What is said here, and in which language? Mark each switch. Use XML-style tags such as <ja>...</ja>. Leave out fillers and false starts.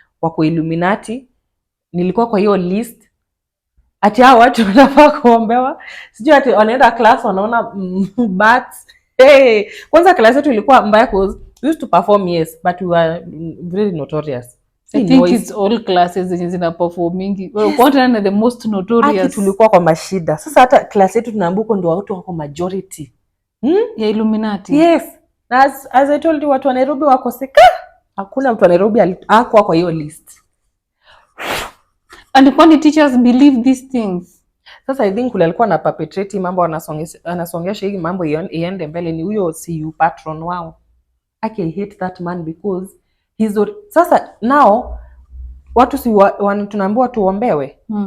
<sw>wako Illuminati, nilikuwa kwa hiyo list. Ati hao watu wanafaa kuombewa, sijui ati wanaenda class wanaona bats.</sw> <en>Hey,</en> <sw>kwanza class yetu ilikuwa mbaya</sw> <en>cause we used to perform, yes, but we were very notorious. I think it's all classes</en> <sw>zenye zina</sw> <en>performing. What are the most notorious?</en> <sw>Ati tulikuwa kwa mashida. Sasa hata class yetu tunaambuko ndio watu wako majority. Ya Illuminati.</sw> <en>Yes. As I told you,</en> <sw>watu wa Nairobi wako seka. Hakuna mtu wa Nairobi hakuwa kwa hiyo list.</sw> <en>And</en> <sw>kwani</sw> <en>teachers believe these things?</en> <sw>Sasa</sw> <en>I think</en> <sw>alikuwa na perpetrate mambo, anasongesha hii mambo iende mbele, ni huyo CU patron wao.</sw> <en>I hate that man because</en> <sw>sasa</sw> <en>now</en> <sw>watu tunaambiwa tuombewe.</sw>